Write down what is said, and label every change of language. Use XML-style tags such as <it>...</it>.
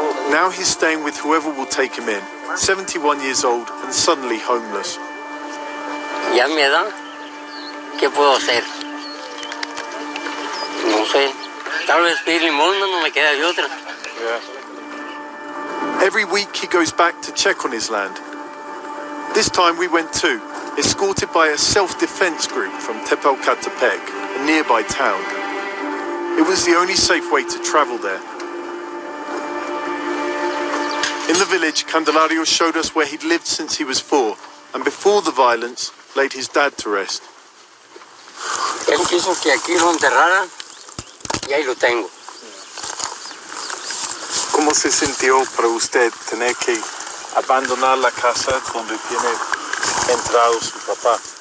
<en>Now he's staying with whoever will take him in, 71 years old and suddenly homeless.</en> <es>Ya a mi edad, ¿qué puedo hacer? No sé. Tal vez pedir limosna, no me queda de otra.</es> <en>Every week he goes back to check on his land. This time we went too, escorted by a self-defense group from Tepalcatepec, a nearby town. It was the only safe way to travel there. In the village, Candelario showed us where he'd lived since he was 4, and before the violence, laid his dad to rest.</en> <es>Él quiso que aquí lo enterrara y ahí lo tengo. ¿Cómo se sintió para usted tener que abandonar la casa donde tiene entrado su papá?</es>